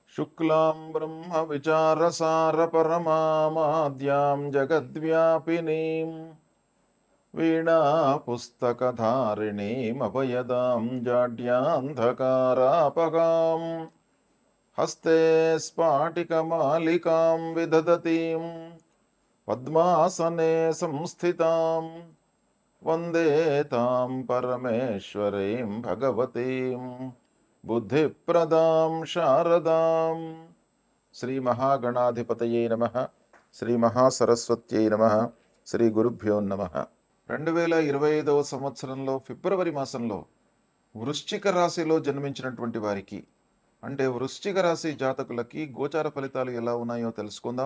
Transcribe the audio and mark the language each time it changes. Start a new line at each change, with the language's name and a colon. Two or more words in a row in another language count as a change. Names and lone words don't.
Sanskrit: शुक्लां ब्रह्मविचारसारपरमामाद्यां जगद्व्यापिनीं वीणापुस्तकधारिणीमभयदां जाड्यान्धकारापगां हस्ते स्फाटिकमालिकां विदधतीं पद्मासने संस्थितां वन्दे तां परमेश्वरीं भगवतीं बुद्धिप्रदां शारदां శ్రీ మహాగణాధిపతయే నమః శ్రీ మహాసరస్వత్యై నమః శ్రీ గురుభ్యో నమః
Telugu: 2025వ సంవత్సరంలో ఫిబ్రవరి మాసంలో వృశ్చిక రాశిలో జన్మించినటువంటి వారికి అంటే వృశ్చిక రాశి జాతకులకి గోచార ఫలితాలు ఎలా ఉన్నాయో తెలుసుకుందాం.